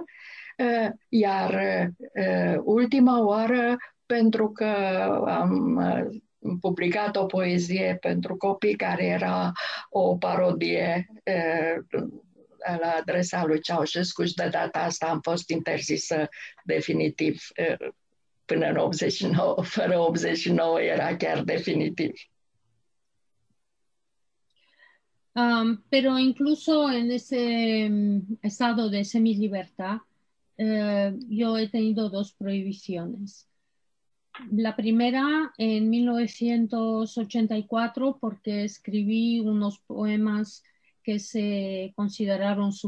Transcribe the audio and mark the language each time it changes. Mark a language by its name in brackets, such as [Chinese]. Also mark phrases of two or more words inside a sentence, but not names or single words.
[Romanian] Iar ultima oară, pentru că am publicat o poezie pentru copii care era o parodie la adresa lui Ceaușescu și de data asta am fost interzisă definitiv până în 89. Fără 89 era chiar definitiv. [Spanish] Pero incluso en ese estado de semilibertad, yo he tenido 2 prohibiciones. La primera en 1984 porque escribí unos poemas que se consideraron